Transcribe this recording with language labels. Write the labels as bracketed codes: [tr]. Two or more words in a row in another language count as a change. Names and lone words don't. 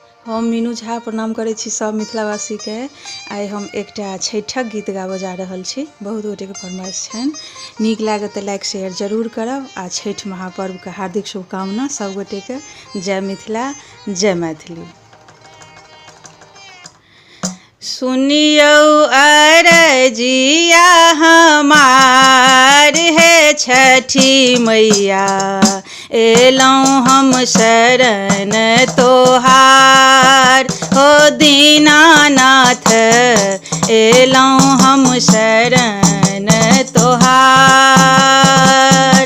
[mai] हम मीनू झा प्रणाम करै छी सब मिथिलावासी के। आइ हम एकटा छठिक गीत गाबऽ जा रहल छी। बहुत गोटे के फरमाइश छनि। नीक लागे तऽ [en] like share [mai] जरूर करब। आ छठि महापर्व के हार्दिक शुभकामना सब गोटे के। जय मिथिला, जय मैथिली। सुनियौ अरजिया हमार हे छठी मैया, एलौं हम शरण तोहार। हो दीनानाथ एलौं हम शरण तोहार।